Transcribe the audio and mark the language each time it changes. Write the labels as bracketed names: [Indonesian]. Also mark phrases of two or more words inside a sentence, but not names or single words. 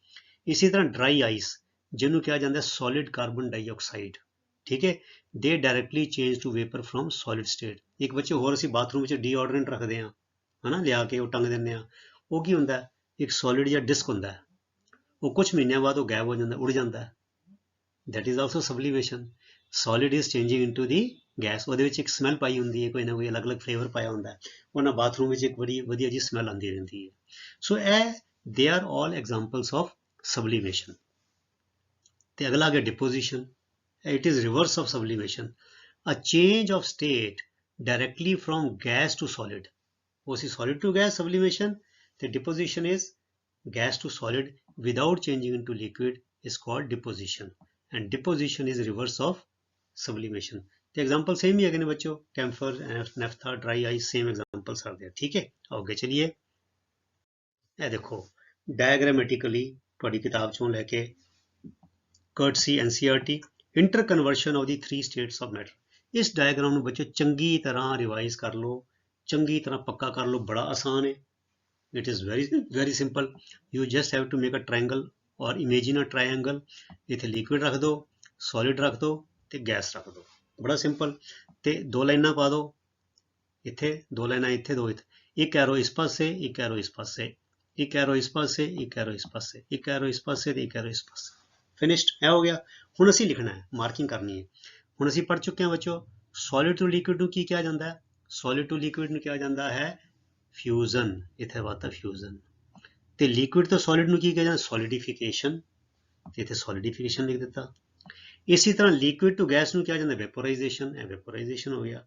[Punjabi] ਇਸੇ ਤਰ੍ਹਾਂ [English] dry ice [Punjabi] ਜਿਹਨੂੰ ਕਿਹਾ ਜਾਂਦਾ [English] solid carbon dioxide. [Punjabi] ਠੀਕ ਹੈ [English] they directly change to vapour from solid state. [Punjabi] ਇੱਕ ਬੱਚੇ ਹੋਰ ਅਸੀਂ ਬਾਥਰੂਮ ਵਿੱਚ ਡੀਓਡਰੈਂਟ ਰੱਖਦੇ ਹਾਂ ਹੈ ਨਾ ਲਿਆ ਕੇ ਉਹ ਟੰਗ ਦਿੰਦੇ ਹਾਂ ਉਹ ਕੀ ਹੁੰਦਾ ਇੱਕ ਸੋਲਿਡ ਜਾਂ ਡਿਸਕ ਹੁੰਦਾ ਉਹ ਕੁਝ ਮਹੀਨਿਆਂ ਬਾਅਦ ਉਹ ਗਾਇਬ ਹੋ ਜਾਂਦਾ ਉੜ ਜਾਂਦਾ [English] that is also sublimation। solid is changing into the gas [Punjabi] ਉਹਦੇ ਵਿੱਚ ਇੱਕ ਸਮੈਲ ਪਾਈ ਹੁੰਦੀ ਹੈ ਕੋਈ ਨਾ ਕੋਈ ਅਲੱਗ-ਅਲੱਗ ਫਲੇਵਰ ਪਾਇਆ ਹੁੰਦਾ ਉਹਨਾਂ ਬਾਥਰੂਮ ਵਿੱਚ ਇੱਕ ਬੜੀ ਵਧੀਆ ਜੀ ਸਮੈਲ ਆਉਂਦੀ ਰਹਿੰਦੀ ਹੈ। [English] ਸੋ ਇਹ they are all examples of sublimation। [Punjabi] ਤੇ ਅਗਲਾ ਆ ਗਿਆ deposition। [English] it is reverse of sublimation, a change of state directly from gas to solid। [Punjabi] ਉਹ ਸੀ [English] solid to gas sublimation ਤੇ deposition is gas to solid without changing into liquid is called deposition and deposition is reverse of sublimation। ਤੇ example same [Hindi] ही है बच्चों [English] camphor naphtha dry ice same examples are there. [Hindi] ठीक है आगे चलिए [English] ਇਹ देखो डायग्रामेटिकली [Punjabi] ਤੁਹਾਡੀ ਕਿਤਾਬ ਚੋਂ ਲੈ ਕੇ [English] courtesy NCERT interconversion of the three states of matter। [Punjabi] ਇਸ ਡਾਇਗਰਾਮ ਨੂੰ ਬੱਚੋ ਚੰਗੀ ਤਰ੍ਹਾਂ ਰਿਵਾਈਜ਼ ਕਰ ਲਓ ਚੰਗੀ ਤਰ੍ਹਾਂ ਪੱਕਾ ਕਰ ਲਓ ਬੜਾ ਆਸਾਨ ਹੈ। [English] it is very simple। you just have to make a triangle [Punjabi] और [English] imagine a triangle [Punjabi] ਇੱਥੇ ਲਿਕੁਇਡ ਰੱਖ ਦੋ ਸੋਲਿਡ ਰੱਖ ਦੋ ਤੇ ਗੈਸ ਰੱਖ ਦੋ ਬੜਾ ਸਿੰਪਲ ਤੇ ਦੋ ਲਾਈਨਾਂ ਪਾ ਦੋ ਇੱਥੇ ਦੋ ਲਾਈਨਾਂ ਇੱਥੇ ਦੋ ਇੱਥੇ ਇੱਕ ਐਰੋ ਇਸ ਪਾਸੇ ਇੱਕ ਐਰੋ ਇਸ ਪਾਸੇ ਇੱਕ ਐਰੋ ਇਸ ਪਾਸੇ ਇੱਕ ਐਰੋ ਇਸ ਪਾਸੇ ਇੱਕ ਐਰੋ ਇਸ ਪਾਸੇ ਤੇ ਇੱਕ ਐਰੋ ਇਸ ਪਾਸੇ ਫਿਨਿਸ਼ਡ ਹੈ ਹੋ ਗਿਆ। ਹੁਣ ਅਸੀਂ ਲਿਖਣਾ ਹੈ ਮਾਰਕਿੰਗ ਕਰਨੀ ਹੈ। ਹੁਣ ਅਸੀਂ [Hindi] पढ़ चुके हैं बच्चों [Punjabi] ਸੋਲਿਡ ਤੋਂ ਲਿਕੁਇਡ ਨੂੰ ਕੀ ਕਿਹਾ ਜਾਂਦਾ ਹੈ? ਸੋਲਿਡ ਤੋਂ ਲਿਕੁਇਡ ਨੂੰ ਕਿਹਾ ਜਾਂਦਾ ਹੈ ਫਿਊਜ਼ਨ। ਇੱਥੇ ਵਾਤਾ ਫਿਊਜ਼ਨ। ਤੇ ਲਿਕੁਇਡ ਤੋਂ ਸੋਲਿਡ ਨੂੰ ਕੀ ਕਿਹਾ ਜਾਂਦਾ? ਸੋਲਿਡਿਫਿਕੇਸ਼ਨ। ਤੇ ਇੱਥੇ ਸੋਲਿਡਿਫਿਕੇਸ਼ਨ ਲਿਖ ਦਿੱਤਾ। ਇਸੇ ਤਰ੍ਹਾਂ [English] liquid to gas [Punjabi] ਨੂੰ ਕਿਹਾ ਜਾਂਦਾ ਵੈਪੋਰਾਈਜੇਸ਼ਨ। ਇਹ ਵੈਪੋਰਾਈਜੇਸ਼ਨ ਹੋ ਗਿਆ।